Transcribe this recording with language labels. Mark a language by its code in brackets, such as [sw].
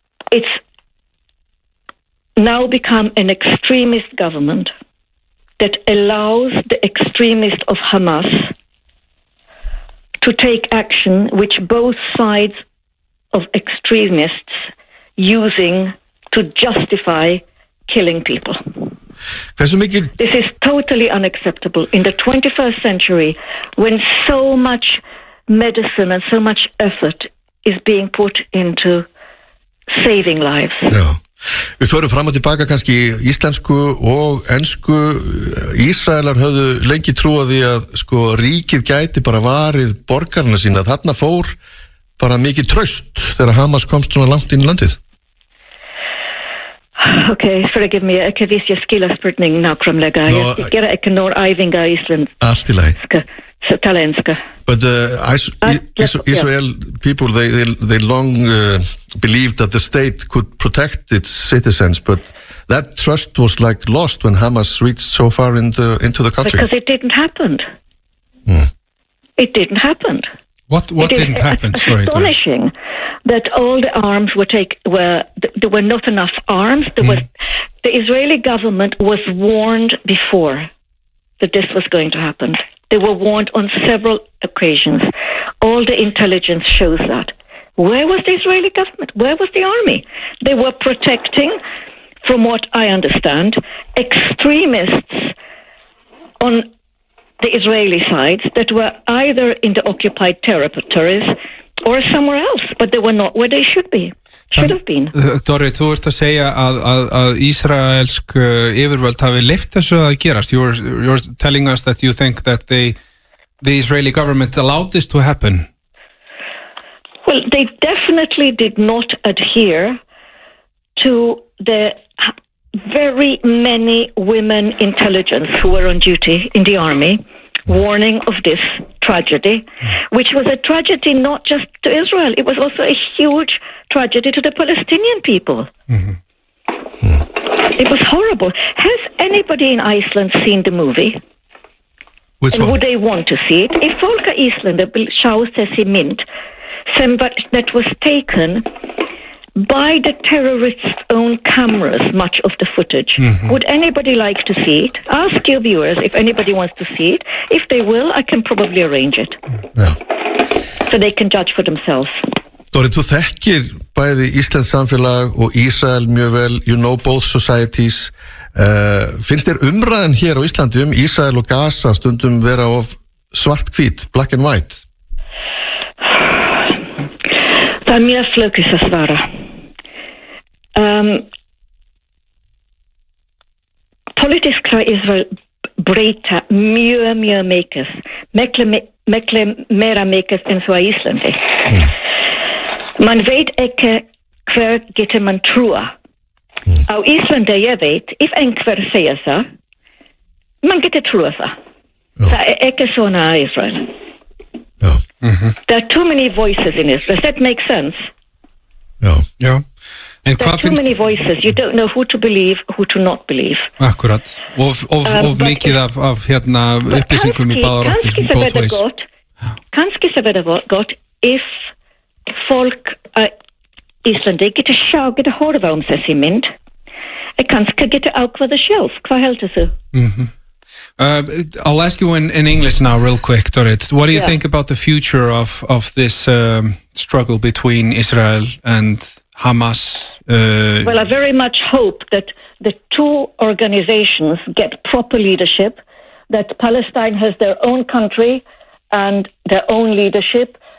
[en] It's now become an extremist government that allows the extremist of Hamas to take action which both sides of extremists using to justify killing people. This is totally unacceptable. In the 21st century, when so much medicine and so much effort is being put into saving lives. [is] Já. Við förum fram og tilbaka kannski íslensku og ensku. Ísraelar höfðu lengi trúa því að sko, ríkið gæti bara varið borgarna sína. Þarna fór bara mikið traust þegar Hamas komst svona langt inn í landið. Ok, [en] forgive me, [is] ekki að vísja skila spurning nákvæmlega. No, ég gera ekki nór æfinga í Ísland. Allt í lagi. Svo tala enska. [en] But Israel people, they long believed that the state could protect its citizens, but that trust was like lost when Hamas reached so far into the country. Because it didn't happen. Hmm. It didn't happen. What didn't happen? Astonishing that all the arms there were not enough arms. The Israeli government was warned before that this was going to happen. They were warned on several occasions. All the intelligence shows that. Where was the Israeli government? Where was the army? They were protecting, from what I understand, extremists on the Israeli sides that were either in the occupied territories or somewhere else, but they were not where they should have been. [is] Dorri, þú ert að segja að ísraelsk yfirvöld hafi leift þessu að gerast. [en] You're telling us that you think that the Israeli government allowed this to happen. Well, they definitely did not adhere to the very many women intelligence who were on duty in the army warning of this tragedy, which was a tragedy not just to Israel, it was also a huge tragedy to the Palestinian people. Mm-hmm. It was horrible. Has anybody in Iceland seen the movie? Which and one? Would they want to see it? If Volker Icelander [is] sjáðs í mynd [en] sem that was taken by the terrorists' own cameras, much of the footage. Mm-hmm. Would anybody like to see it? Ask your viewers if anybody wants to see it. If they will, I can probably arrange it. [is] Já. [en] So they can judge for themselves. [is] Dorri, þú þekkir bæði Íslands samfélag og Ísrael mjög vel. [en] You know both societies. [is] Finnst þér umræðan hér á Íslandi Ísrael og Gaza stundum vera of svart hvít, [en] black and white? [is] Það mjög flókið að svara. Politiska Israel breyta mjög, mjög mikið, mikið meira mikið enn svo að Íslandi. Man veit ekki hver getur man trúa. Á Íslandi ég veit, if einhver segja það, man getur trúa það. Það ekki svona að Israel. [en] There are too many voices in Israel. Does that make sense? [is] Já, já. [en] And there are too many voices. You don't know who to believe, who to not believe. [is] Akkurat. Of mikið af hérna upplýsingum í báðar áttir, [en] in both ways. [is] Kannski það verða gott if folk Íslandi getur sjá, getur horfa þessi mynd. Kannski getur ákvæða sjálf. Hvað heldur þú? [en] I'll ask you in English now, real quick, Dorit. What do you think about the future of this struggle between Israel and Hamas? Well, I very much hope that the two organizations get proper leadership, that Palestine has their own country and their own leadership.